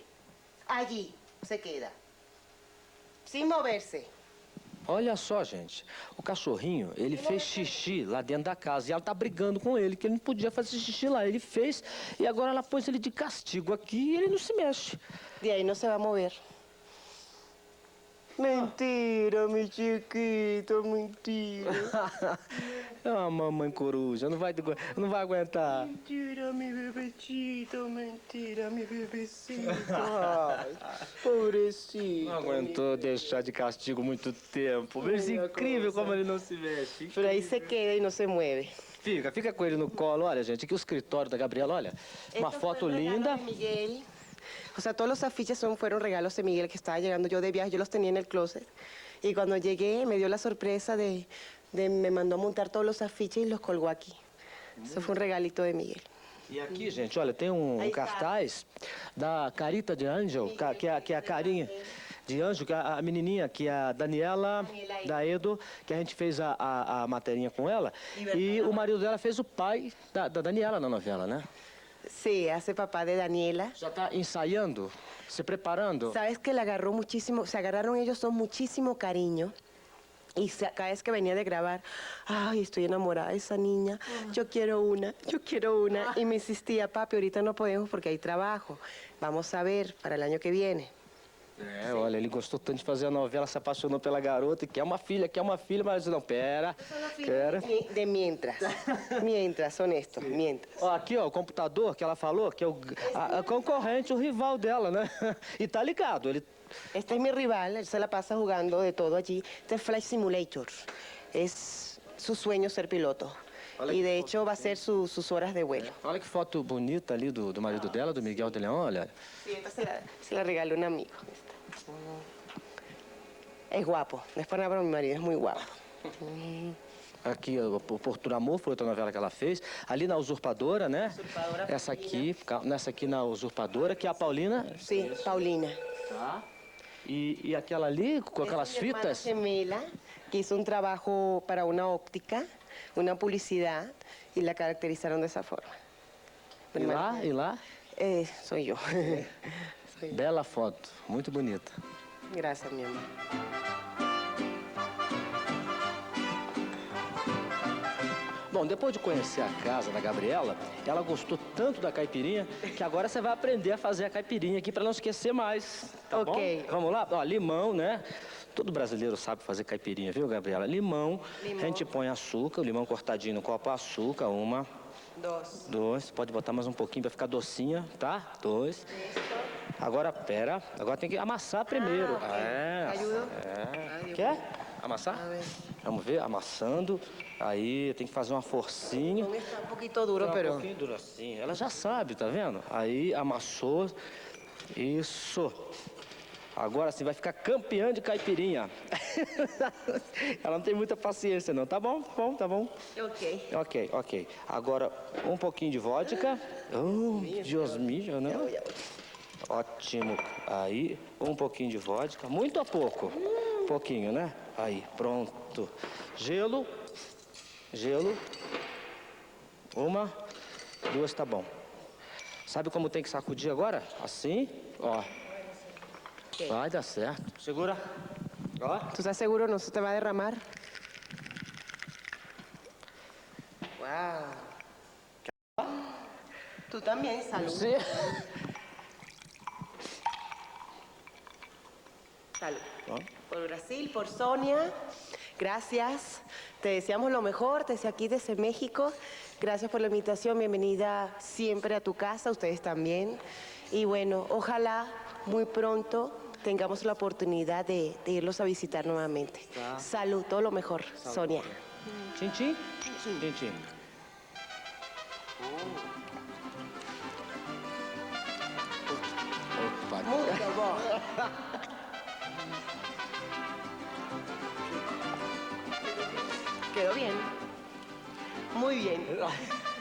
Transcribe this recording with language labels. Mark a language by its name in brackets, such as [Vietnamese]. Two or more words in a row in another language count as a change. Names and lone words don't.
[Spanish] Allí se queda. Sin moverse. [Portuguese] Olha só, gente. O cachorrinho, ele fez xixi lá dentro da casa e ela tá brigando com ele, que ele não podia fazer xixi lá. Ele fez e agora ela pôs ele de castigo aqui e ele não se mexe. [Spanish] De ahí no se va a mover. Mentira, mi chiquito, mentira. [Portuguese] É uma mamãe coruja, não vai aguentar. [Spanish] Mentira, mi bebecito, mentira, mi bebecito. Ai, pobrecito. [Portuguese] Não aguentou deixar de castigo muito tempo. Mas incrível como ele não se mexe. [Spanish] Pero ahí se queda y no se mueve. [Portuguese] Fica com ele no colo. Olha, gente, aqui o escritório da Gabriela, olha. Uma [Spanish] Esto [Portuguese] foto [Spanish] fue un regalo [Portuguese] linda. [Spanish] de Miguel. O sea, todos los afiches fueron regalos de Miguel que estaba llegando yo de viaje. Yo los tenía en el closet. Y cuando llegué me dio la sorpresa me mandó a montar todos los afiches y los colgó aquí. Eso fue un regalito de Miguel. [Portuguese] E aqui, gente, olha, tem Aí tá. cartaz da Carita de Angel, que é a carinha de anjo, que é a menininha, que é a Daniela Daedo, que a gente fez a materinha com ela. E o marido dela fez o pai da Daniela na novela, né? [Spanish] Sí, hace papá de Daniela. [Portuguese] Já tá ensaiando, se preparando. [Spanish] Sabes que le agarró muchísimo, se agarraron ellos dos muchísimo cariño. Y cada vez que venía de grabar, ay, estoy enamorada de esa niña, yo quiero una. Y me insistía, papi, ahorita no podemos porque hay trabajo. Vamos a ver para el año que viene. [Portuguese] É, olha, ele gostou tanto de fazer a novela, se apaixonou pela garota e quer uma filha, mas não, pera. [Spanish] De mientras, honesto, mientras. [Portuguese] Ó, aqui, ó, o computador que ela falou, que é a concorrente, o rival dela, né? E tá ligado, ele... [Spanish] Este es mi rival, él se la pasa jugando de todo allí. Este es Flight Simulator. Es su sueño ser piloto. Y de hecho va a ser sus horas de vuelo. [Portuguese] Olha que foto bonita ali do marido dela, do Miguel de León, olha. [Spanish] Sí, esta se la regaló un amigo. Es guapo, no es para nada, pero mi marido es muy guapo. [Portuguese] Aqui, o Porto do Amor, foi outra novela que ela fez. Ali na Usurpadora, né? Essa aqui, nessa aqui na Usurpadora, que é a Paulina. [Spanish] Sí, Paulina. [Portuguese] Tá. E aquela ali, com aquelas [Spanish] Es mi hermana [Portuguese] fitas. [Spanish] gemela, que hizo un trabajo para una óptica, una publicidad, y la caracterizaron de esa forma. [Portuguese] E lá? [Spanish] Soy yo. Soy yo. [Portuguese] Bela foto, muito bonita. [Spanish] Gracias, mi amor. [Portuguese] Bom, depois de conhecer a casa da Gabriela, ela gostou tanto da caipirinha que agora você vai aprender a fazer a caipirinha aqui para não esquecer mais, tá Ok. bom? Vamos lá? Ó, limão, né? Todo brasileiro sabe fazer caipirinha, viu, Gabriela? Limão, a gente põe açúcar, o limão cortadinho no copo, açúcar, 1, 2, pode botar mais um pouquinho para ficar docinha, tá? 2. Agora, pera, agora tem que amassar primeiro. [Spanish] ¿Ayudo? [Portuguese] Quer? Amassar? [Spanish] A ver. [Portuguese] Vamos ver, amassando. Aí tem que fazer uma forcinha. [Spanish] Está un poquito duro, [Portuguese] Um [Spanish] pero... [Portuguese] pouquinho duro assim. Ela já sabe, tá vendo? Aí amassou. Isso. Agora sim vai ficar campeã de caipirinha. Ela não tem muita paciência não. Tá bom, tá bom. Ok. Ok. Agora um pouquinho de vodka. Oh, Deus mío, né? Ótimo. Aí um pouquinho de vodka. Muito a pouco. Pouquinho, né? Aí, pronto. Gelo. 1, 2, tá bom. Sabe como tem que sacudir agora? Assim, ó. Vai dar certo. Segura. Ó. [Spanish] ¿Tú estás seguro no se te va a derramar? Wow. Tú también, salud. [Portuguese] Sim. [Spanish] Salud. [Portuguese] Ó. [Spanish] Por Brasil, por Sonia, gracias. Te deseamos lo mejor desde aquí, desde México. Gracias por la invitación, bienvenida siempre a tu casa, ustedes también. Y bueno, ojalá muy pronto tengamos la oportunidad de irlos a visitar nuevamente. [Portuguese] Tá. [Spanish] Salud, todo lo mejor, Sonia. [Portuguese] Tchim, tchim. Tchim, tchim. Opa. Muito bom. [Spanish] Quedó bien. Muy bien.